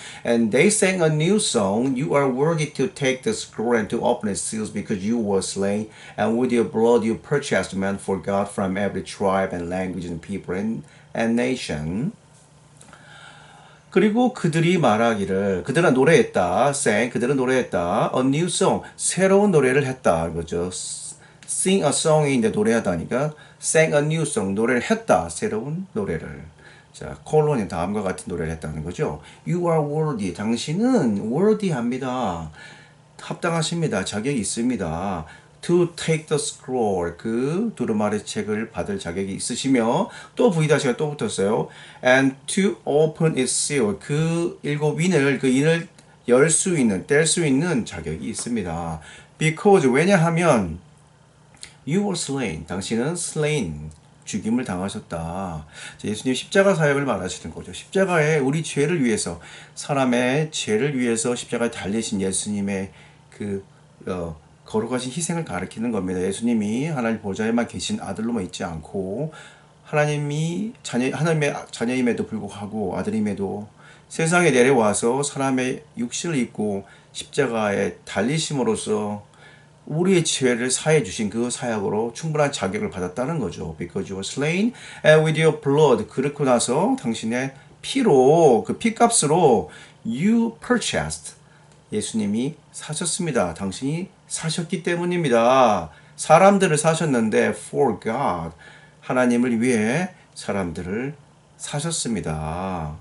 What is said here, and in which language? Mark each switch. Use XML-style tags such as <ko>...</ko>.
<en>And they sang a new song. You are worthy to take the scroll and to open its seals, because you were slain, and with your blood you purchased men for God from every tribe and language and people and nation.</en> <ko>그리고 그들이 말하기를, 그들은 노래했다. sang, 그들은 노래했다.</ko> <en>a new song,</en> <ko>새로운 노래를 했다. 이거죠.</ko> <en>sing a song</en> <ko>이 이제 노래하다니까</ko> <en>sang a new song,</en> <ko>노래를 했다. 새로운 노래를. 자, 콜론이 다음과 같은 노래를 했다는 거죠.</ko> <en>You are worthy.</en> <ko>당신은 worthy합니다. 합당하십니다. 자격이 있습니다.</ko> <en>To take the scroll.</en> <ko>그 두루마리 책을 받을 자격이 있으시며 또 V-가 또 붙었어요.</ko> <en>And to open its seal.</en> <ko>그 일곱 인을 그 인을 열 수 있는 뗄 수 있는 자격이 있습니다.</ko> <en>Because</en> <ko>왜냐하면</ko> <en>You were slain.</en> <ko>당신은 slain. 죽임을 당하셨다. 예수님 십자가 사역을 말하시는 거죠. 십자가에 우리 죄를 위해서 사람의 죄를 위해서 십자가에 달리신 예수님의 그 거룩하신 희생을 가리키는 겁니다. 예수님이 하나님 보좌에만 계신 아들로만 있지 않고 하나님의 자녀임에도 불구하고 아들임에도 세상에 내려와서 사람의 육신을 입고 십자가에 달리심으로써 우리의 죄를 사해 주신 그 사역으로 충분한 자격을 받았다는 거죠.</ko> <en>Because you were slain and with your blood.</en> <ko>그렇고 나서 당신의 피로 그 피값으로</ko> <en>you purchased.</en> <ko>예수님이 사셨습니다. 당신이 사셨기 때문입니다. 사람들을 사셨는데</ko> <en>for God.</en> <ko>하나님을 위해 사람들을 사셨습니다.</ko>